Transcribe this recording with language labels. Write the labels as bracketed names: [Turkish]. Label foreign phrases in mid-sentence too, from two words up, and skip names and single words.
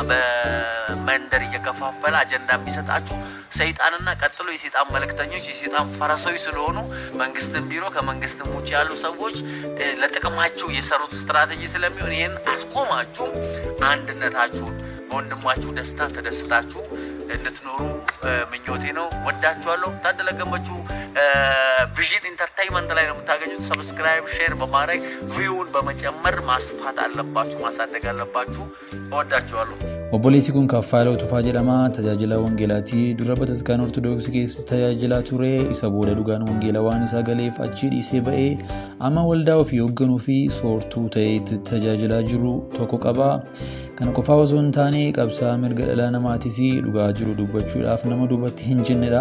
[Amharic] በመንደር እየከፋፈለ አጀንዳ የሚሰጣችሁ ሰይጣንና ቀጥሎ የሰይጣን መልእክተኞች የሰይጣን ፈረሶች ስለሆኑ መንግስትም ቢሮ ከመንግስትም ውጭ ያሉ ሰዎች ለጥቅማቸው የሰሩት ስትራቴጂ ስለሚሆን ይሄን አስቆማችሁ አንድነታችሁን በወንድማችሁ ደስታ ተደስታችሁ እንድትኖሩ ምኞቴ ነው። ወዳችኋለሁ። ታደለ ገመቹ ቪዥን ኢንተርቴይንመንት ላይ ነው የምታገኙት። [English] subscribe share [Amharic] በማድረግ ቪውን በመጨመር ማስፋት አለባችሁ፣ ማሳደግ አለባችሁ። እወዳችኋለሁ። [Oromo] Obboleessi kun Kaffaaloo Tufaa jedhama. Tajaajila Wangeelaatii dura Bataskaana Ortoodooksii keessa tajaajilaa ture. Isa booda dhugaan Wangeelaa waan isaa galeef achi dhiisee ba'ee amma waldaa ofii hoogganuu fi soortuu ta'ee tajaajilaa jiru tokko qaba. Kana qofaa osoo hin taane qabsaa mirga dhala namaatis dhugaa jiru dubbachuudhaaf nama dubbatti hin jennedha.